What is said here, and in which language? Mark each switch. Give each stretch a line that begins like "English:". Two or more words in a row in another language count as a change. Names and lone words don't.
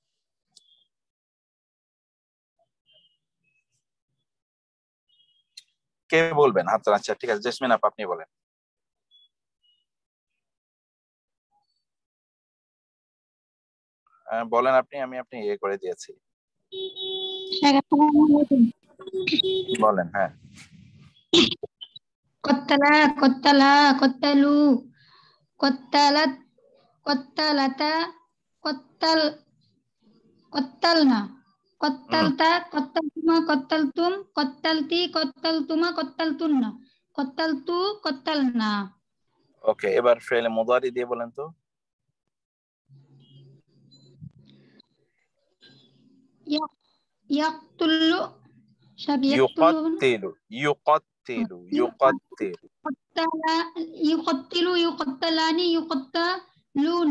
Bangla: কে বলবেন হাত? আচ্ছা ঠিক আছে, জেসমিন আপা আপনি বলেন। বলেন আপনি, আমি আপনি ইয়ে করে দিয়েছি, বলেন। হ্যাঁ,
Arabic: قَتَّلَ، قَتَّلا، قَتَّلوا، قَتَّلَتْ، قَتَّلَتا، قَتَّلْ، قَتَّلْنا، قَتَّلْتَ، قَتَّلْتُما، قَتَّلْتُم، قَتَّلْتِ، قَتَّلْتُما، قَتَّلْتُنَّ، قَتَّلْتُ، قَتَّلْنا.
Bangla: ওকে, এবার ফেলে মুদারি দিয়ে বলেন তো।
Arabic: يَقْتُلُ, সব يُقَتِّلُ، يُقَتِّلُ، يُقَتِّلُ. قَتَّلَ، يُقَتِّلُ، يُقَتِّلانِ، يُقَتِّلونَ.